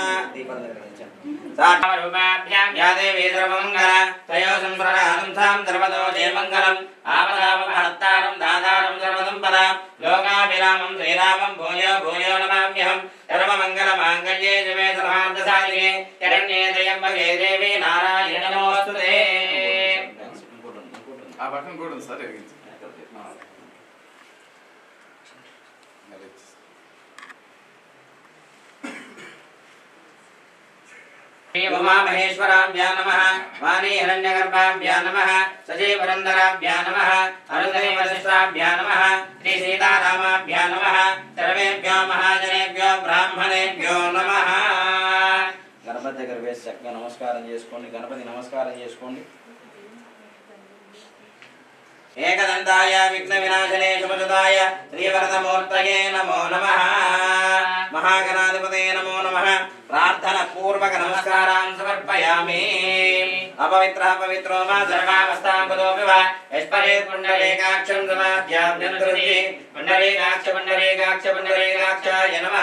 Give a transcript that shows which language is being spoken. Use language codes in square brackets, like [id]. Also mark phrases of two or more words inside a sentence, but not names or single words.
[sa] सारूपाभ्यां या देवी सर्वमङ्गला तयो संस्मरणानुसां सर्वतो जयमङ्गलम् आपदापहर्तारं दातारं सर्वसम्पदां लोकाभिरामं श्रीरामं भूयो भूयो नमाम्यहं। सर्वमङ्गलमाङ्गल्ये शिवे सर्वार्थसाधिके शरण्ये त्र्यम्बके देवी नारायणी नमोऽस्तुते। [te] ఆ బటన్ కూడా ఉంది సార్ [sa] उमा महेश्वराभ्या नमः वाणी हिरण्यगर्भाभ्या नमः सजीवरन्दराभ्या नमः अरुन्धती वसिष्ठाभ्या नमः श्री सीतारामाभ्या नमः सर्वेभ्यो महाजनेभ्यो ब्राह्मणेभ्यो नमः। [te] गणपति దగ్గర వేసి చక్కగా నమస్కారం చేసుకోండి, గణపతి నమస్కారం చేసుకోండి। [sa] एकदन्ताय विघ्नविनाशने शुभसुताय श्रीवरदमूर्तये नमो नमः। महागणाधिपतये नमो नमः। प्रार्थना पूर्वक नमस्कारान् समर्पयामि। अपवित्रः पवित्रो मा सर्वावस्थां कुतोऽपि वा यस्परेत् पुण्डरीकाक्षं समाध्याभ्यन्तरति पुण्डरीकाक्ष पुण्डरीकाक्ष पुण्डरीकाक्षाय नमः।